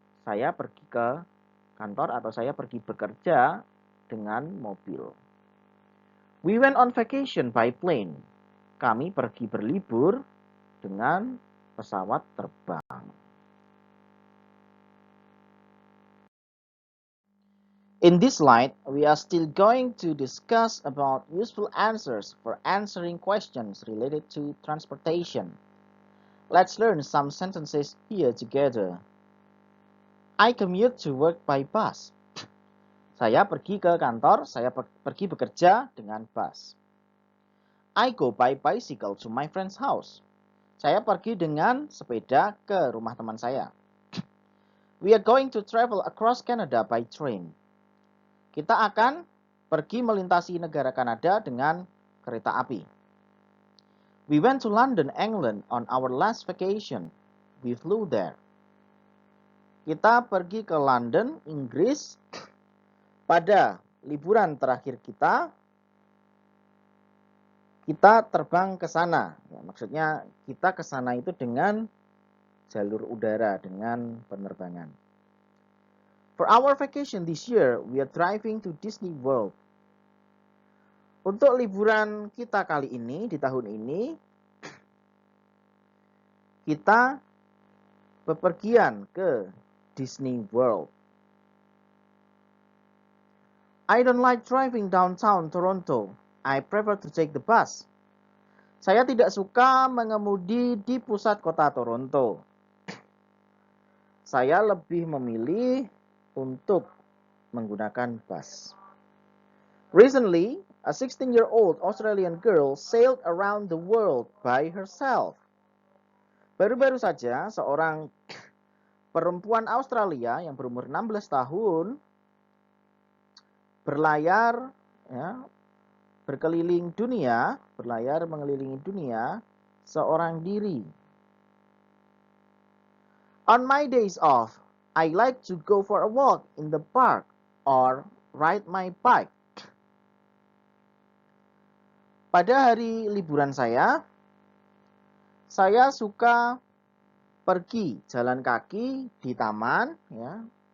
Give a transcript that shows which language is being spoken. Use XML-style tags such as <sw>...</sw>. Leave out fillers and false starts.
<id>Saya pergi ke kantor atau saya pergi bekerja dengan mobil.</id> <en>We went on vacation by plane.</en> <id>Kami pergi berlibur dengan pesawat terbang.</id> <en>In this slide, we are still going to discuss about useful answers for answering questions related to transportation. Let's learn some sentences here together. I commute to work by bus.</en> <id>Saya pergi ke kantor, saya pergi bekerja dengan bus.</id> <en>I go by bicycle to my friend's house.</en> <id>Saya pergi dengan sepeda ke rumah teman saya.</id> <en>We are going to travel across Canada by train.</en> <id>Kita akan pergi melintasi negara Kanada dengan kereta api.</id> <en>We went to London, England on our last vacation. We flew there.</en> <id>Kita pergi ke London, Inggris pada liburan terakhir kita. Kita terbang ke sana. Ya, maksudnya kita ke sana itu dengan jalur udara, dengan penerbangan.</id> <en>For our vacation this year, we are driving to Disney World.</en> <id>Untuk liburan kita kali ini, di tahun ini, kita bepergian ke Disney World.</id> <en>I don't like driving downtown Toronto. I prefer to take the bus.</en> <id>Saya tidak suka mengemudi di pusat kota Toronto. Saya lebih memilih untuk menggunakan bus.</id> <en>Recently, a 16-year-old Australian girl sailed around the world by herself.</en> <id>Baru-baru saja seorang perempuan Australia yang berumur 16 tahun berlayar berkeliling dunia, berlayar mengelilingi dunia seorang diri.</id> <en>On my days off, I like to go for a walk in the park or ride my bike.</en> <id>Pada hari liburan saya suka pergi jalan kaki di taman, ya.</id>